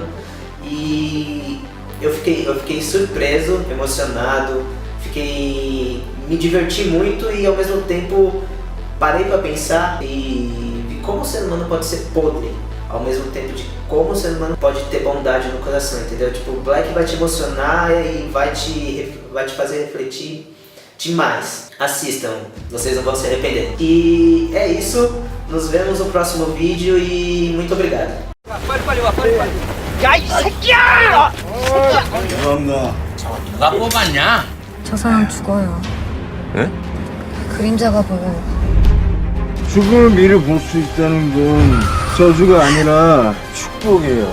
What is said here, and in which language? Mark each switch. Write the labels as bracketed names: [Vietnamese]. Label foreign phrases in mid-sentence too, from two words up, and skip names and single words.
[Portuguese] E eu fiquei surpreso, emocionado, me diverti muito e ao mesmo tempo parei pra pensar e vi como o ser humano pode ser podre, ao mesmo tempo de como o ser humano pode ter bondade no coração, entendeu? Tipo, o Black vai te emocionar e vai te fazer refletir demais. Assistam, vocês não vão se arrepender. E é isso, nos vemos no próximo vídeo e muito obrigado. [Korean] 감사합니다. 누가 뽑았냐? 저 사람 죽어요. 네? 그림자가 보여요. 죽음을 미리 볼 수 있다는 건 저주가 아니라 축복이에요.